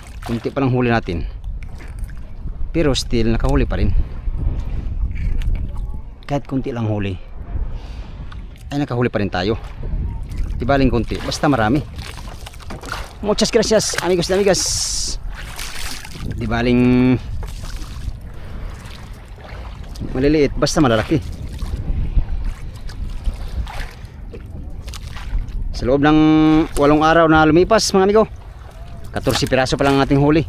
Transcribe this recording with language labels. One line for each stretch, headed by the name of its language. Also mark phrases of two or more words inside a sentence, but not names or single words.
Filipino: kunti pa lang huli natin, pero still nakahuli pa rin. Kahit kunti lang huli ay nakahuli pa rin tayo. Di baling kunti, basta marami.
Spanish: Muchas gracias amigos na amigas.
Filipino: Di baling maliliit, basta malalaki. Sa loob ng 8 araw na lumipas mga amigo, 14 piraso pa lang ang ating huli.